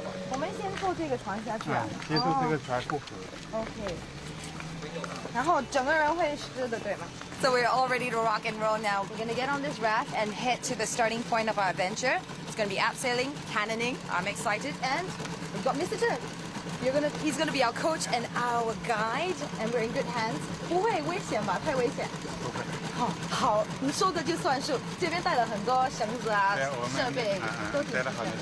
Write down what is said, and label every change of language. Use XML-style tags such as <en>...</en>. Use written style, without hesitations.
<zh>我们先坐这个船下去啊。先坐这个船过河。 OK。然后整个人会湿的，对吗？</zh> <en>So we're all ready to rock and roll now. We're gonna get on this raft and head to the starting point of our adventure. It's gonna be abseiling, cannoning. I'm excited, and we've got Mr. Chen. He's gonna be our coach and our guide, and we're in good hands.</en> <zh>不会危险吧？太危险。好，你说的就算数。这边带了很多绳子啊，设备都挺齐的。</zh>